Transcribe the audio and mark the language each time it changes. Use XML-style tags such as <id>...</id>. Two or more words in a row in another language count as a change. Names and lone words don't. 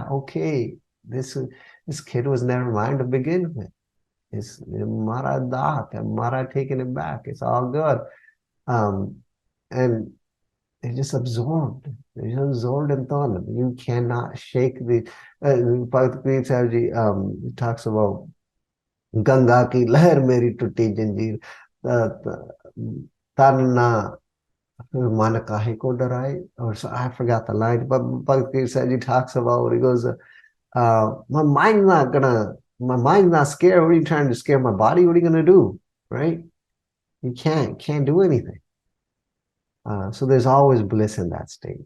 <en>This kid was never mine to begin with. It's Mara Dak and Mara taking it back. It's all good. Um, and they just absorbed. They just absorbed and thought. You cannot shake the. Bhakt Kabir Sahib Ji talks about</en> <hi>गंगा की लहर मेरी टूटी जंजीर तरना मन काहे को डराए</hi> <en>or so I forgot the line but Bhakti said he talks about he goes my mind's not gonna my mind's not scared. What are you trying to scare my body? What are you gonna do? Right? You can't do anything. So there's always bliss in that state.</en>